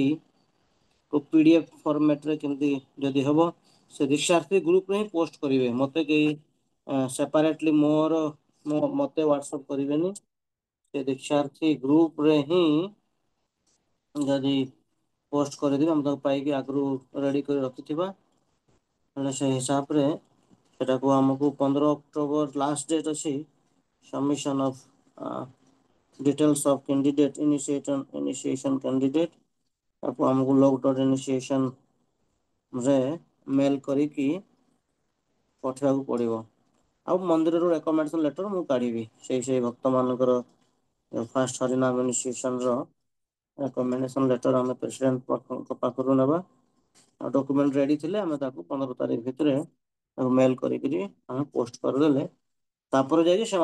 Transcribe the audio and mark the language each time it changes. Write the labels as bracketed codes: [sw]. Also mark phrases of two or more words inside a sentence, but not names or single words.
[or] PDF ଫର୍ମାଟ୍ରେ କେମିତି ଯଦି ହେବ ସେ ଦୀକ୍ଷାର୍ଥୀ ଗ୍ରୁପରେ ହିଁ ପୋଷ୍ଟ କରିବେ ମୋତେ କେହି ସେପାରେଟଲି ମୋତେ ହ୍ୱାଟ୍ସଆପ୍ କରିବେନି ସେ ଦୀକ୍ଷାର୍ଥୀ ଗ୍ରୁପରେ ହିଁ ଯଦି ପୋଷ୍ଟ କରିଦେବେ ଆମେ ତାକୁ ପାଇକି ଆଗରୁ ରେଡି କରି ରଖିଥିବା ହେଲେ ସେ ହିସାବରେ ସେଟାକୁ ଆମକୁ 15 ଅକ୍ଟୋବର [en] last date [or] ଅଛି [en] submission of details of candidate initiation candidate [or] ତାକୁ ଆମକୁ ଲଗ ଡଟ୍ ଇନିସିଏସନ ରେ ମେଲ କରିକି ପଠେଇବାକୁ ପଡିବ ଆଉ ମନ୍ଦିରରୁ [en] recommendation letter [or] ମୁଁ କାଢିବି ସେଇ ଭକ୍ତ ମାନଙ୍କର ଫାଷ୍ଟ ହରିନାମ ଇନିସିଏସନ ର [en] recommendation letter [or] ଆମେ ପ୍ରେସିଡେଣ୍ଟ ପାଖରୁ ନେବା ଆଉ [en] document ready [or] ଥିଲେ ଆମେ ତାକୁ 15 ତାରିଖ ଭିତରେ ତାକୁ ମେଲ କରିକିରି ଆମେ ପୋଷ୍ଟ କରିଦେଲେ ତାପରେ ଯାଇକି